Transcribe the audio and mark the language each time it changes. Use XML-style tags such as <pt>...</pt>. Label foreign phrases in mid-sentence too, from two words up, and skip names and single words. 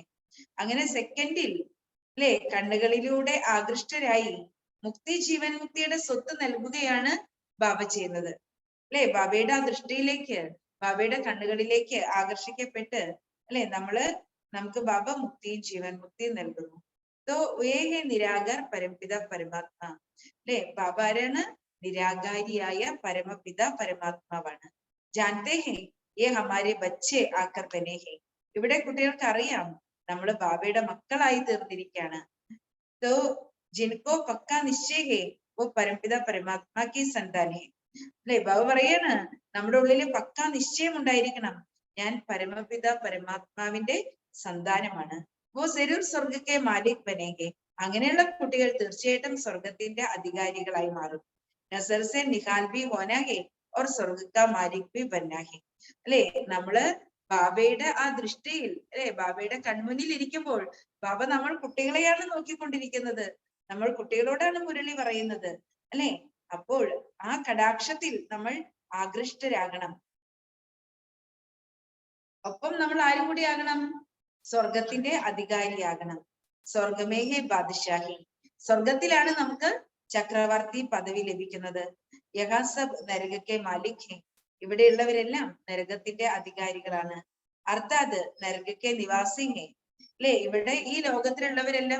<ml>അങ്ങനെ സെക്കൻഡിൽ അല്ലെ കണ്ണുകളിലൂടെ ആകൃഷ്ടരായി മുക്തി ജീവൻ മുക്തിയുടെ സ്വത്ത് നൽകുകയാണ് ബാബ ചെയ്യുന്നത് അല്ലെ. ബാബയുടെ ആ ദൃഷ്ടിയിലേക്ക്, ബാബയുടെ കണ്ണുകളിലേക്ക് ആകർഷിക്കപ്പെട്ട് അല്ലെ നമുക്ക് ബാബ മുക്തിയും ജീവൻ മുക്തിയും നൽകുന്നു.</ml> <hi>तो वे है निराकार परमपिता परमात्मा</hi> <ml>അല്ലെ ബാബ ആരാണ് നിരാകാരിയായ പരമപിത പരമാത്മാവാണ്</ml> <hi>जानते हैं ये हमारे बच्चे आकर बने हैं</hi> <ml>ഇവിടെ കുട്ടികൾക്ക് അറിയാം നമ്മൾ ബാബയുടെ മക്കളായി തീർന്നിരിക്കുകയാണ്</ml> <hi>तो जिनको पक्का निश्चय है वो परमपिता परमात्मा की संतान है</hi> <ml>അല്ലെ ബാബ പറയാണ് നമ്മുടെ ഉള്ളിൽ പക്കാ നിശ്ചയം ഉണ്ടായിരിക്കണം ഞാൻ പരമപിത പരമാത്മാവിന്റെ സന്താനമാണ്</ml> <hi>वो जरूर स्वर्ग के मालिक बनेंगे</hi> <ml>അങ്ങനെയുള്ള കുട്ടികൾ തീർച്ചയായിട്ടും സ്വർഗത്തിന്റെ അധികാരികളായി മാറും</ml> <hi>नज़र से निहाल भी होना है और स्वर्ग का मालिक भी बनना है</hi> <ml>അല്ലെ നമ്മള് ബാബയുടെ ആ ദൃഷ്ടിയിൽ അല്ലെ ബാബയുടെ കൺമുന്നിൽ ഇരിക്കുമ്പോൾ ബാബ നമ്മൾ കുട്ടികളെയാണ് നോക്കിക്കൊണ്ടിരിക്കുന്നത് നമ്മൾ കുട്ടികളോടാണ് മുരളി പറയുന്നത് അല്ലെ അപ്പോൾ ആ കടാക്ഷത്തിൽ നമ്മൾ ആകൃഷ്ടരാകണം ഒപ്പം നമ്മൾ ആരും കൂടി ആകണം സ്വർഗത്തിന്റെ അധികാരിയാകണം</ml> <hi>स्वर्ग में है बादशाही</hi> <ml>സ്വർഗത്തിലാണ് നമുക്ക് ചക്രവർത്തി പദവി ലഭിക്കുന്നത്</ml> <hi>यहाँ सब नरक के मालिक है</hi> <ml>ഇവിടെയുള്ളവരെല്ലാം നരകത്തിന്റെ അധികാരികളാണ് അർത്ഥാത്</ml> <hi>नरक के निवासी है</hi> <ml>അല്ലെ ഇവിടെ ഈ ലോകത്തിലുള്ളവരെല്ലാം</ml>